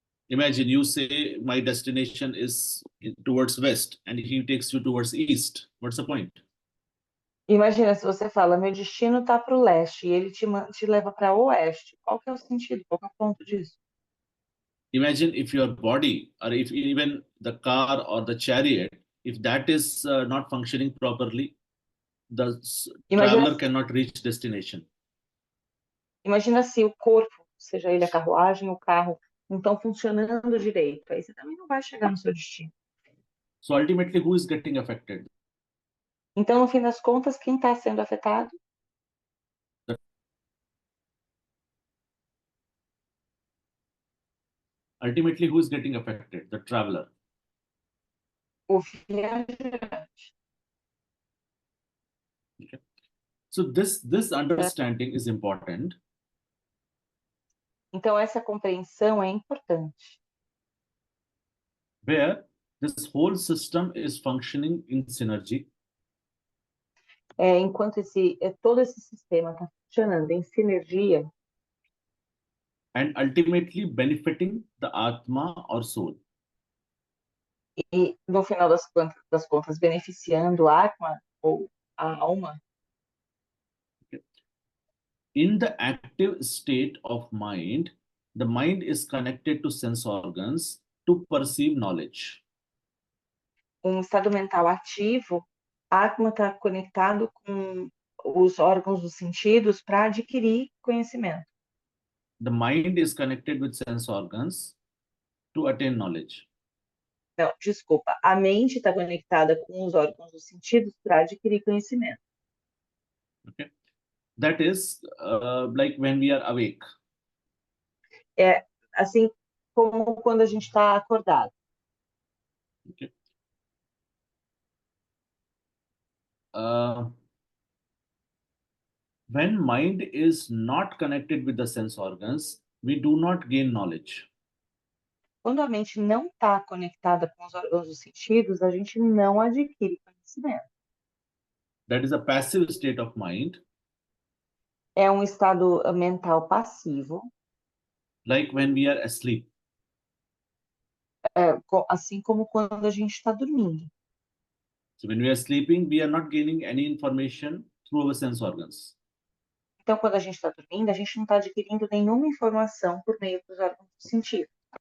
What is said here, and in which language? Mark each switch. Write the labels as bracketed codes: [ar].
[en] Imagine you say my destination is towards west and he takes you towards east. What's the point? [pt] Imagina se você fala, meu destino está para o leste e ele te leva para o oeste. Qual que é o sentido? Qual que é o ponto disso? [en] Imagine if your body or if even the car or the chariot If that is not functioning properly, the [pt] Imagina, [en] traveler cannot reach destination. [pt] imagina se o corpo, seja ele a carruagem, o carro, não estão funcionando direito. Aí você também não vai chegar no seu destino. [en] So ultimately, who is getting affected? [pt] Então, no fim das contas, quem está sendo afetado? [en] Ultimately, who is getting affected? The traveler. [pt] O viajante. [en] Okay. So this understanding is important. [pt] Então, essa compreensão é importante. [en] Where this whole system is functioning in synergy, [pt] Enquanto todo esse sistema está funcionando em sinergia [en] and ultimately benefiting the Atma or soul. [pt] e, no final das contas, beneficiando a Atma ou a alma, [en] In the active state of mind, the mind is connected to sense organs to perceive knowledge. [pt] estado mental ativo, a Atma está conectado com os órgãos dos sentidos para adquirir conhecimento. [en] The mind is connected with sense organs to attain knowledge. [pt] Não, desculpa, a mente está conectada com os órgãos dos sentidos para adquirir conhecimento. [en] Okay, that is like when we are awake. [pt] É assim como quando a gente está acordado. [en] Okay. When mind is not connected with the sense organs, we do not gain knowledge. [pt] Quando a mente não está conectada com os órgãos dos sentidos, a gente não adquire conhecimento. [en] That is a passive state of mind, [pt] É um estado mental passivo, [en] like when we are asleep. [pt] assim como quando a gente está dormindo. [en] So when we are sleeping, we are not gaining any information through our sense organs. [pt] Então, quando a gente está dormindo, a gente não está adquirindo nenhuma informação por meio dos órgãos dos sentidos.